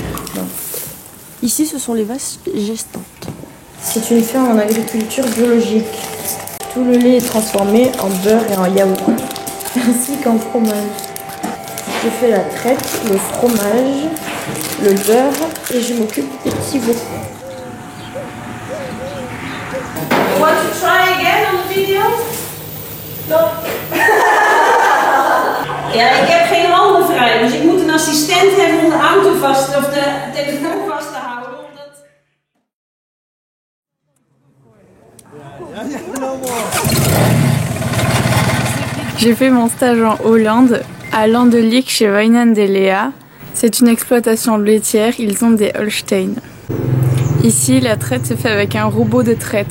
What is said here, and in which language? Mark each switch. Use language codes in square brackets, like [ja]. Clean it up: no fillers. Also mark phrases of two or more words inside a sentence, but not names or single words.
[fr] Ici, ce sont les vaches gestantes. C'est une ferme en agriculture biologique. Tout le lait est transformé en beurre et en yaourt, ainsi qu'en fromage. Je fais la traite, le fromage, le beurre et je m'occupe des petits veaux. [en] You want to try again on the video? No. [nl] Ja, ik heb geen handen vrij, dus ik moet een assistent hebben om de auto vast of de telefoon vast te houden. [fr] J'ai fait mon stage en Hollande, à Landeliek chez Wijnand de Lea. C'est une exploitation laitière, ils ont des Holstein. Ici, la traite se fait avec un robot de traite.